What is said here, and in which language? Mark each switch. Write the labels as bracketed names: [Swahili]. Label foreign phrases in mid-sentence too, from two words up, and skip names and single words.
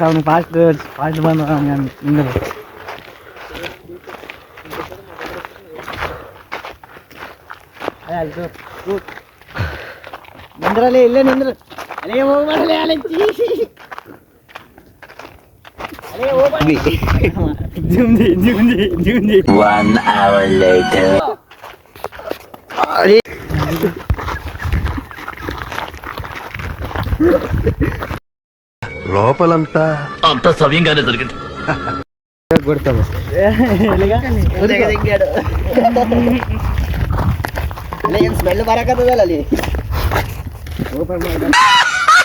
[Kannada] ಅವ್ನು ಫಾಸ್ಟ್ ಬಂದ ನಿಂದ್ರ. ನಿಂದ್ರಲ್ಲಿ ಇಲ್ಲೇ ನಿಂದ್ರ. ಅಲ್ಲೇ ಹೋಗ್ಬಾರಲ್ಲ, ಅಲ್ಲೇ ಜುಮ್ದಿ. [English] 1 hour later. [Telugu] లోపలంతా అంత సవ్యంగానే జరిగింది. [Kannada] ಕೊಡ್ತಾವ ಸ್ಮೆಲ್ ಬರಕತ್ತದಲ್ಲ ಅಲ್ಲಿ.